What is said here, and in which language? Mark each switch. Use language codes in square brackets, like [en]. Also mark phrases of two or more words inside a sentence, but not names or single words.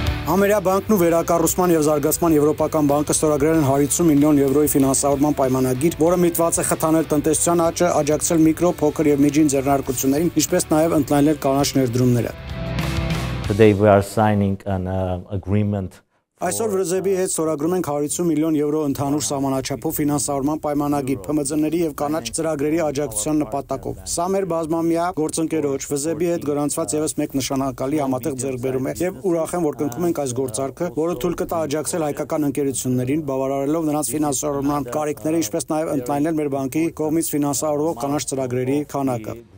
[hy] Ամերիկյան բանկն ու վերակառուցման եւ զարգացման եվրոպական բանկը ստորագրել են 150 միլիոն եվրոյի ֆինանսավորման պայմանագիր, որը միտված է խթանել տնտեսության աճը, աջակցել միկրո, փոքր եւ միջին ձեռնարկություններին, ինչպես նաեւ ընդլայնել կանաչ ներդրումները։ [en] Today we are signing an agreement. [hy] Այսօր ՎԶԲ-ի հետ ստորագրում ենք 150 միլիոն եվրո ընդհանուր սահմանաչափով ֆինանսավորման պայմանագիր ՓՄԶ-ների եւ կանաչ ծրագրերի աջակցության նպատակով։ Սա մեր բազմամյա գործընկերոջ ՎԶԲ-ի հետ գրանցված եւս մեկ նշանակալի համատեղ ձեռքբերում է եւ ուրախ եմ, որ կնքում ենք այս գործարքը, որը թույլ կտա աջակցել հայկական ընկերություններին, բավարարելով նրանց ֆինանսավորման կարիքները, ինչպես նաեւ ընդլայնել մեր բանկի կողմից ֆինանսավորվող կանաչ ծրագրերի քանակը։